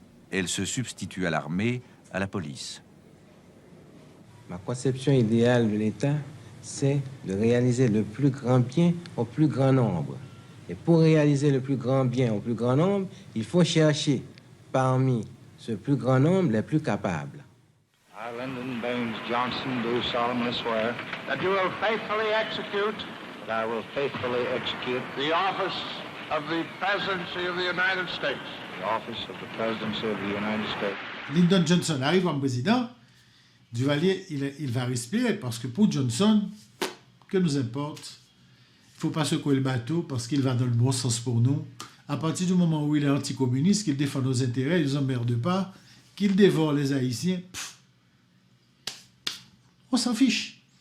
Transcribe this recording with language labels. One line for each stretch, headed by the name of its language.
French: Elle se substitue à l'armée, à la police. Ma conception idéale de l'État, c'est de réaliser le plus grand bien au plus grand nombre. Et pour réaliser le plus grand bien au plus grand nombre, il faut chercher parmi ce plus grand nombre les plus capables.
English: I, Lyndon Baines Johnson, do solemnly swear that you will faithfully execute the office of the Presidency of the United States. The office of the Presidency of the United States.
French: Lyndon Johnson arrive comme président. Duvalier, il va respirer parce que pour Johnson, que nous importe, il ne faut pas secouer le bateau parce qu'il va dans le bon sens pour nous. À partir du moment où il est anticommuniste, qu'il défend nos intérêts, il ne nous emmerde pas, qu'il dévore les Haïtiens, on s'en fiche.